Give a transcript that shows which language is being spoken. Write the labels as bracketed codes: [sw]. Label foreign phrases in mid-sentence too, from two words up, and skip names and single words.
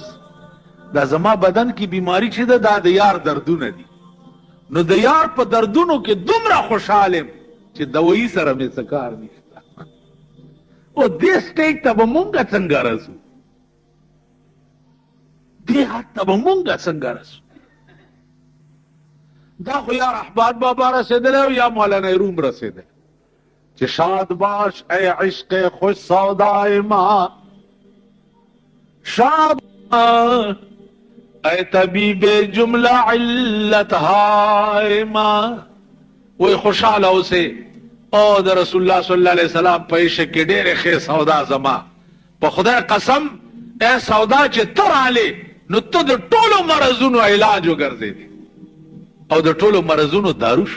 [ps] دا زما بدن کې بیماری چې ده دا د یار دردونه دي، نو د یار په دردونو کې دومره خوشحال یم چې دوایي سره مې څه کار نشته. او دې سټیج ته به مونږ څنګه رسو؟ دې حد ته به مونږ څنګه رسو؟ دا خو یا رحمان بابا رسېدلی او یا مولانا روم رسېدلی چې [fa] شاد باش ای عشق خوش سودای ما، شاد اے طبیب جملہ علت های ما. [ps] وی خوشحال اوسه او د رسول الله صلی الله علیه وسلم په عشق کې ډېرې ښې سودا زما په خدای قسم. اے سودا چې ته رالې نو ته د ټولو مرضونو علاج وګرځېدې او د ټولو مرضونو دارو شو.